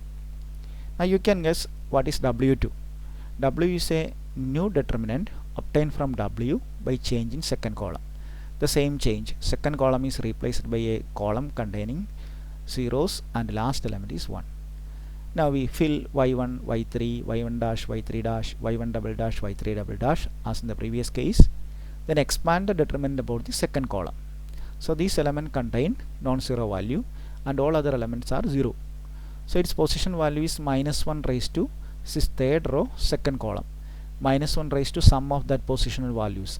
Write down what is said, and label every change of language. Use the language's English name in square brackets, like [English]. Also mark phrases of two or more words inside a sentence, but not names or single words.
[English] Now you can guess what is w2. W is a new determinant obtained from w by changing second column. The same change, second column is replaced by a column containing zeros and last element is 1. Now we fill y1, y3, y1 dash, y3 dash, y1 double dash, y3 double dash as in the previous case. Then expand the determinant about the second column. So these elements contain non-zero value and all other elements are 0. So its position value is minus 1 raised to, this is third row, second column. Minus 1 raised to sum of that positional values.